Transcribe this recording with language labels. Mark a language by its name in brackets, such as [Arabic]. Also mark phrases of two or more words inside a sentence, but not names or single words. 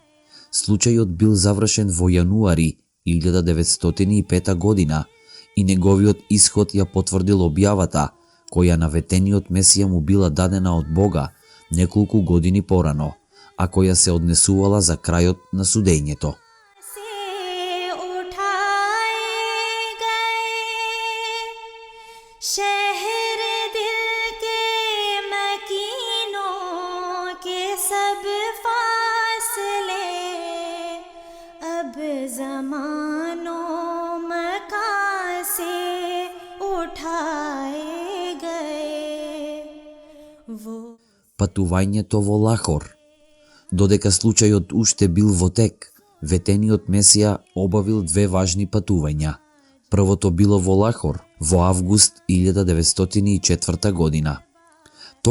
[Macedonian] Случајот бил завршен во јануари 1905 година и неговиот исход ја потврдил објавата која на ветениот Месија му била дадена од Бога неколку години порано, а која се однесувала за крајот на судењето. [Urdu] شہرِ دل کے مکینوں کے سب فاصلے اب زمانوں مکاں سے اٹھائے گئے. [Macedonian] Патувањето во Лахор. Додека случајот уште бил во тек, ветениот Месија обавил 2 важни патувања. Првото било во Лахор во август 1904 година.